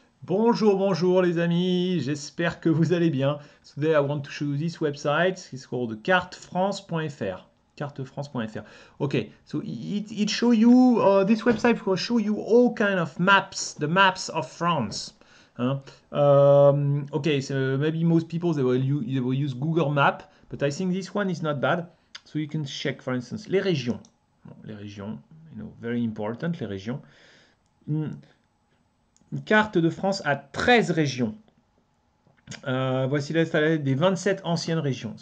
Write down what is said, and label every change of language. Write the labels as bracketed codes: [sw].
[fr] Bonjour, bonjour les amis, j'espère que vous allez bien. [en] Today I want to show you this website. It's called cartefrance.fr. Cartefrance.fr. Okay, so it show you this website will show you all kind of maps, the maps of France. Hein. Okay, so maybe most people they will use Google Map, but I think this one is not bad. So you can check, for instance, les régions. [fr] Bon, les régions, [en] very important, [fr] les régions. Une carte de France à 13 régions. Voici la liste des 27 anciennes régions.